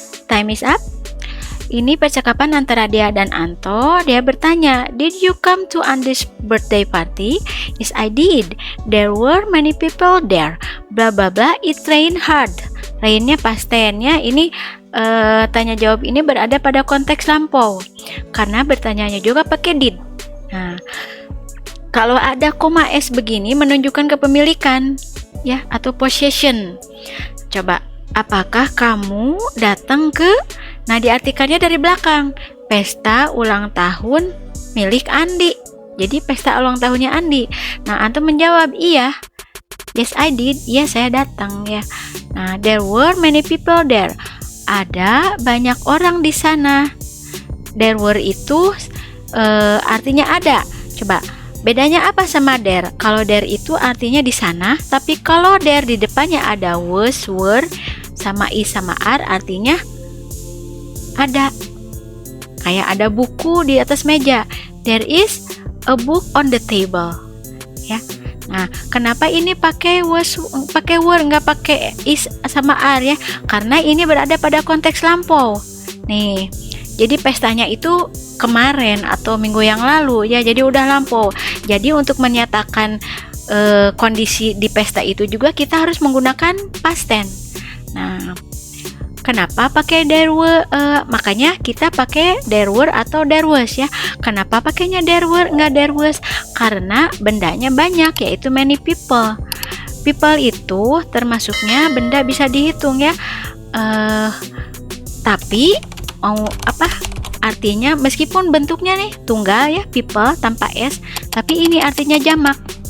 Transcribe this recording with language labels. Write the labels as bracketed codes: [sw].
[en] Time is up. [id] Ini percakapan antara dia dan Anto. Dia bertanya, [en] Did you come to Andy's birthday party? Yes, I did. There were many people there. [id] Blah blah blah. It rained hard. Rainnya past tense-nya. Ini tanya jawab ini berada pada konteks lampau, karena bertanyanya juga pakai did. Nah, kalau ada koma s begini menunjukkan kepemilikan, ya, atau possession. Coba, apakah kamu datang ke, nah, diartikannya dari belakang, pesta ulang tahun milik Andi. Jadi pesta ulang tahunnya Andi. Nah, antum menjawab, iya. [en] Yes, I did. [id] Iya, saya datang, ya. Nah, [en] there were many people there. [id] ada banyak orang di sana. There were itu artinya ada. Coba, bedanya apa sama there? Kalau there itu artinya di sana, tapi kalau there di depannya ada was, were, sama is sama are, artinya ada. Kayak ada buku di atas meja. [en] There is a book on the table. [id] Ya. Nah, kenapa ini pakai was, pakai were, nggak pakai is sama are ya? Karena ini berada pada konteks lampau. Nih, jadi pestanya itu kemarin atau minggu yang lalu ya, jadi udah lampau. Jadi untuk menyatakan kondisi di pesta itu juga kita harus menggunakan past tense. Nah, kenapa pakai there were? Makanya kita pakai there were atau there was ya. Kenapa pakainya there were nggak there was? Karena bendanya banyak, yaitu many people. People itu termasuknya benda bisa dihitung ya. Tapi mau apa? Artinya meskipun bentuknya nih tunggal ya, people tanpa s, tapi ini artinya jamak.